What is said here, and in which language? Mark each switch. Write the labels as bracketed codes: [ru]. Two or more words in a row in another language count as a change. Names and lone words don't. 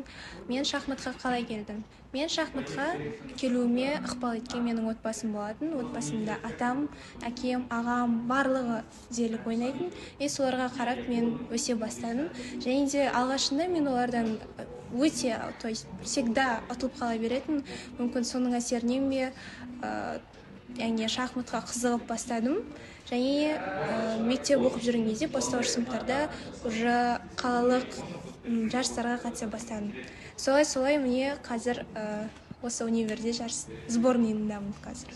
[kk] Мен шахматқа қалай келдім? Мен шахматқа келуіме ықпал еткен менің отбасым болатын. Отбасымда атам, әкем, ағам барлығы дерлік ойнайтын. Соларға қарап мен өсе бастадым. Және де алғашында мен олардан өте, [ru] то есть всегда [kk] ұтылып қала беретін. Мүмкін соның әсерінен бе шахматқа қызығып бастадым. Және мектеп оқып жүрген кезде бастауыш сыныптарда уже қалалық жарыстарға қатыса бастадым. Солай мне қазір осы универде жарыс сборныйындамын қазір.